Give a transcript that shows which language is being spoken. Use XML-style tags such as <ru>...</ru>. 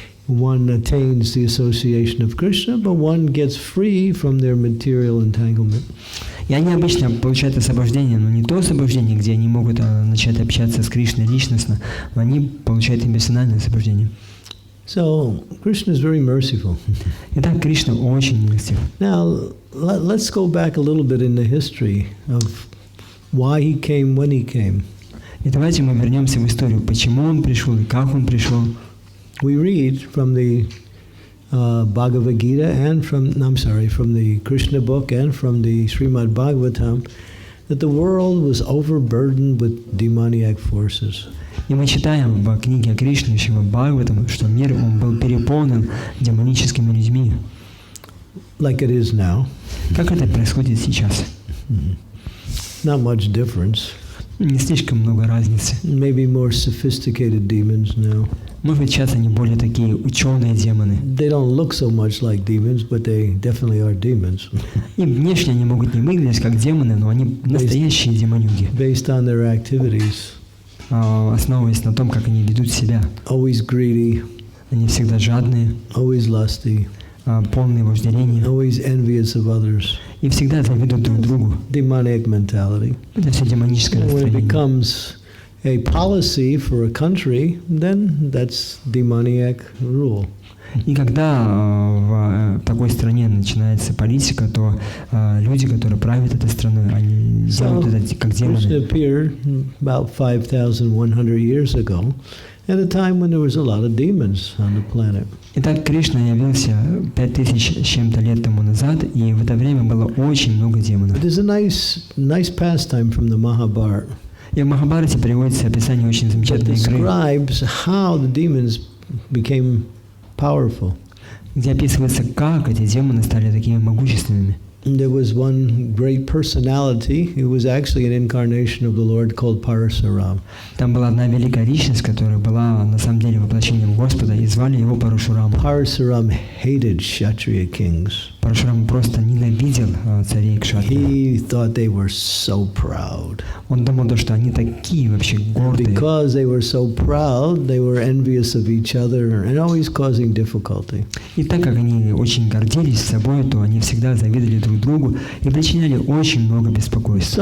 <en>one attains the association of Krishna, but one gets free from their material entanglement.</en> <ru>И они обычно получают освобождение, но не то освобождение, где они могут начать общаться с Кришной личностно, но они получают эмоциональное освобождение.</ru> <en>So Krishna is very merciful.</en> <ru>Итак, Кришна очень милостив.</ru> <en>Now let's go back a little bit in the history of why he came when he came.</en> <ru>И давайте мы вернемся в историю, почему он пришел и как он пришел.</ru> <en>We read from the Bhagavad Gita and from the Krishna book and from the Srimad Bhagavatam that the world was overburdened with demoniac forces.</en> <ru>И мы читаем в книге Кришны, в Бхагаватам, что мир он был переполнен демоническими людьми.</ru> <en>Like it is now.</en> <ru>Как это происходит сейчас?</ru> <en>Not much difference.</en> <ru>Не слишком много разницы.</ru> <en>Maybe more sophisticated demons now.</en> <ru>Может быть, сейчас они более такие ученые демоны.</ru> <en>They don't look so much like demons, but they definitely are demons.</en> <ru>И внешне они могут не выглядеть как демоны, но они настоящие демонюги.</ru> <en>Based on their activities.</en> <ru>Основываясь на том, как они ведут себя.</ru> <en>Always greedy.</en> <ru>Они всегда жадные.</ru> <en>Always lusty.</en> <ru>Полные вожделения.</ru> <en>Always envious of others.</en> <ru>И всегда завидуют друг другу.</ru> <en>Demonic mentality.</en> <ru>Это все демоническое настроение.</ru> <en>When it</en> <ru>настроение.</ru> <en>becomes a policy for a country, then that's demoniac rule.</en> <ru>И когда в такой стране начинается политика, то люди, которые правят этой страной, они делают это как демоны.</ru> <en>Krishna appeared about 5,100 years ago, at a time when there was a lot of demons on the planet.</en> <ru>Итак, Кришна явился 5000 с чем-то лет тому назад, и в это время было очень много демонов.</ru> <en>There's a nice pastime from the Mahabharata.</en> <ru>И в Махабарате приводится описание очень замечательной игры,</ru> <en>describes how the demons became powerful.</en> <ru>где описывается, как эти демоны стали такими могущественными.</ru> <en>And there was one great personality who was actually an incarnation of the Lord called Parasuram.</en> <ru>Там была одна великая личность, которая была на самом деле воплощением Господа, и звали его Парашурам.</ru> <en>Parasuram hated Kshatriya kings.</en> <ru>Парашурам просто ненавидел царей Кшатрия.</ru> <en>He thought they were so proud.</en> <ru>Он думал, что они такие вообще гордые.</ru> <en>Because they were so proud, they were envious of each other and always causing difficulty.</en> <ru>И так как они очень гордились собой, то они всегда завидовали друг другу и причиняли очень много беспокойства.</ru>